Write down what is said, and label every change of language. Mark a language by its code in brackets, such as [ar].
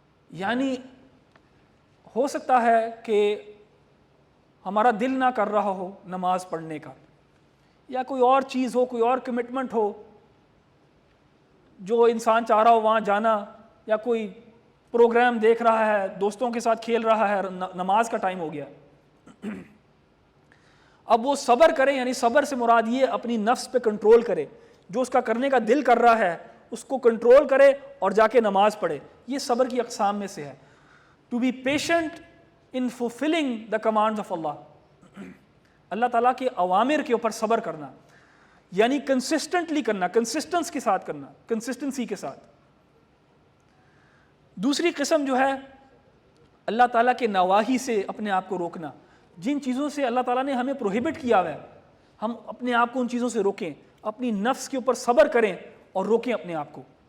[ur] یعنی ہو سکتا ہے کہ ہمارا دل نہ کر رہا ہو نماز پڑھنے کا، یا کوئی اور چیز ہو، کوئی اور کمٹمنٹ ہو جو انسان چاہ رہا ہو وہاں جانا، یا کوئی پروگرام دیکھ رہا ہے، دوستوں کے ساتھ کھیل رہا ہے، نماز کا ٹائم ہو گیا. اب وہ صبر کرے، یعنی صبر سے مراد یہ اپنی نفس پہ کنٹرول کرے، جو اس کا کرنے کا دل کر رہا ہے اس کو کنٹرول کرے اور جا کے نماز پڑھے. یہ صبر کی اقسام میں سے ہے. [en] To be patient in fulfilling the commands of Allah. [ur] اللہ تعالیٰ کے اوامر کے اوپر صبر کرنا، یعنی کنسسٹنٹلی کرنا، کنسسٹنس کے ساتھ کرنا، کنسسٹنسی کے ساتھ. دوسری قسم جو ہے اللہ تعالیٰ کے نواہی سے اپنے آپ کو روکنا. جن چیزوں سے اللہ تعالیٰ نے ہمیں پروہیبٹ کیا ہوا ہے ہم اپنے آپ کو ان چیزوں سے روکیں، اپنی نفس کے اوپر صبر کریں اور روکیں اپنے آپ کو.